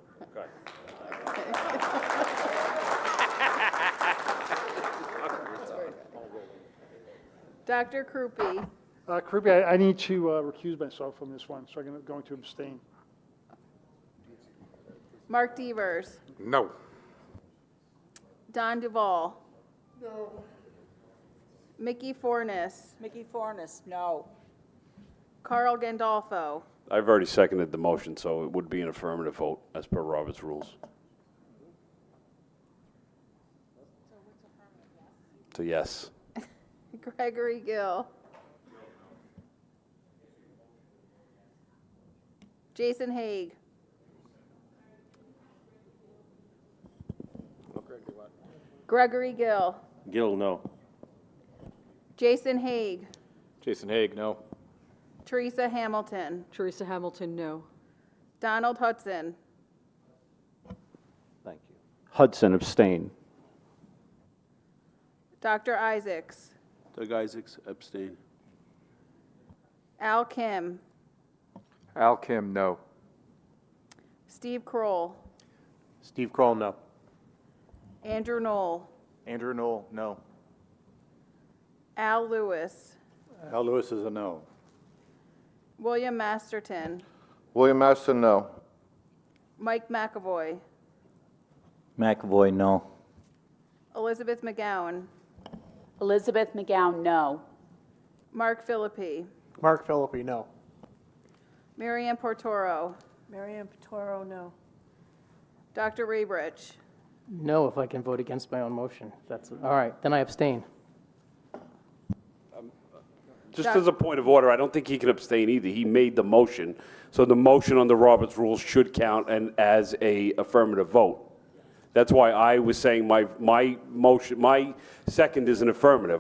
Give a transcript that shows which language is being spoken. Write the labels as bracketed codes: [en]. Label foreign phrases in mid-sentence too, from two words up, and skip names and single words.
[en] Dr. Krupe. Krupe, I need to recuse myself from this one, so I'm going to abstain. Mark Devers. No. Don Duval. No. Mickey Fornes. Mickey Fornes, no. Carl Gandolfo. I've already seconded the motion, so it would be an affirmative vote as per Robert's rules. So yes. Gregory Gill. Jason Haig. Gregory Gill. Gill, no. Jason Haig. Jason Haig, no. Teresa Hamilton. Teresa Hamilton, no. Donald Hudson. Thank you. Hudson, abstain. Dr. Isaacs. Doug Isaacs, abstain. Al Kim. Al Kim, no. Steve Kroll. Steve Kroll, no. Andrew Knoll. Andrew Knoll, no. Al Lewis. Al Lewis is a no. William Masterton. William Maston, no. Mike McAvoy. McAvoy, no. Elizabeth McGowan. Elizabeth McGowan, no. Mark Philippi. Mark Philippi, no. Marianne Portoro. Marianne Portoro, no. Dr. Raybridge. No, if I can vote against my own motion. That's, all right, then I abstain. Just as a point of order, I don't think he can abstain either. He made the motion, so the motion on the Roberts rules should count and as a affirmative vote. That's why I was saying my motion, my second is an affirmative.